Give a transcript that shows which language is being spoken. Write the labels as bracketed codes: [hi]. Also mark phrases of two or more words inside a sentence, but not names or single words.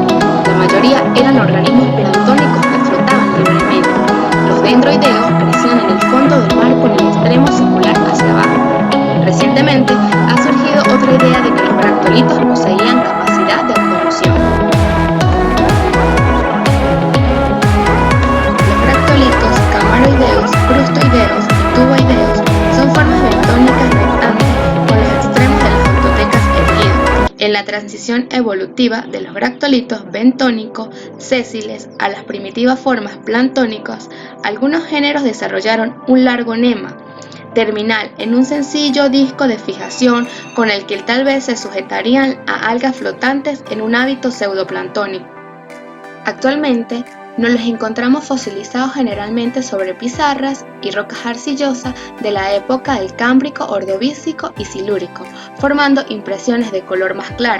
[es] La mayoría eran organismos planctónicos que flotaban libremente. Los dendroideos crecían en el fondo del mar con el extremo circular hacia abajo. Recientemente ha surgido otra idea de que los bractolitos poseían capacidad de automoción. Los bractolitos camaroideos, crustoideos y tuboideos son formas bentónicas rectángulas con los extremos de las autotecas erguidos. En la transición evolutiva de los bractolitos bentónicos sésiles a las primitivas formas planctónicas, algunos géneros desarrollaron un largo nema terminal en un sencillo disco de fijación con el que tal vez se sujetarían a algas flotantes en un hábito pseudoplanctónico. Actualmente nos los encontramos fosilizados generalmente sobre pizarras y rocas arcillosas de la época del Cámbrico, Ordovícico y Silúrico, formando impresiones de color más claro.